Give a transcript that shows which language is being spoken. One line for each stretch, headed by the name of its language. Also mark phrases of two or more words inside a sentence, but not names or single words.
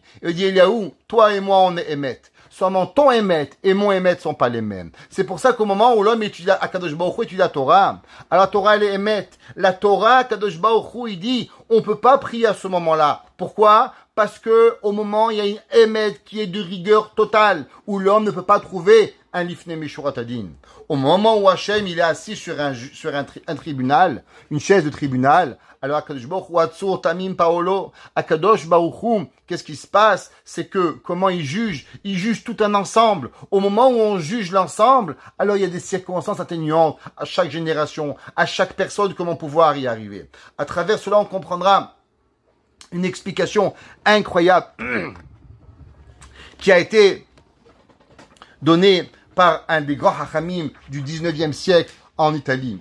French: Il dit, Eliaou, toi et moi, on est Emet. Seulement ton Emet et mon Emet sont pas les mêmes. C'est pour ça qu'au moment où l'homme étudie Akadosh Baruch Hu, étudie la Torah, alors la Torah elle est Emet. La Torah, Akadosh Baruch Hu, il dit, on peut pas prier à ce moment-là. Pourquoi? Parce que au moment, il y a une Emet qui est de rigueur totale, où l'homme ne peut pas trouver un
Hebrew: לפנים משורת הדין.
French: Au moment où Hachem, il est assis sur un tribunal, une chaise de tribunal, alors Akadosh Baruch Hu,
Hebrew: הצור תמים פעלו,
French: Akadosh Baruch Hu, qu'est-ce qui se passe? C'est que, comment il juge? Il juge tout un ensemble. Au moment où on juge l'ensemble, alors il y a des circonstances atténuantes à chaque génération, à chaque personne, comment pouvoir y arriver. À travers cela, on comprendra une explication incroyable qui a été donnée par un des grands hachamim du 19e siècle en Italie.